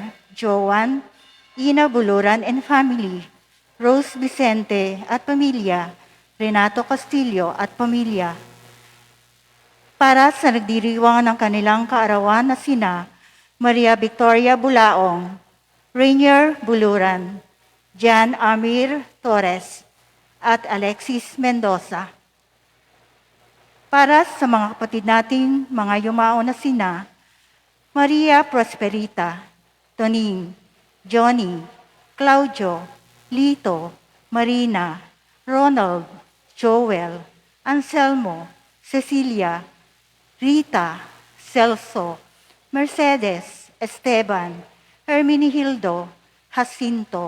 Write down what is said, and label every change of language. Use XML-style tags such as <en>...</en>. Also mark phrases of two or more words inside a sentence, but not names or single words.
<tl>Joanne, Ina Buluran</tl> <en>and family,</en> <tl>Rose Vicente at pamilya, Renato Castillo at pamilya, para sa nagdiriwang ng kanilang kaarawan na sina Maria Victoria Bulaong, Rainier Buluran, Jan Amir Torres, at Alexis Mendoza. Para sa mga kapatid nating mga yumao na sina Maria Prosperita, Toning, Johnny, Claudio, Lito, Marina, Ronald, Joel, Anselmo, Cecilia, Rita, Celso, Mercedes, Esteban, Herminihildo, Jacinto,</tl>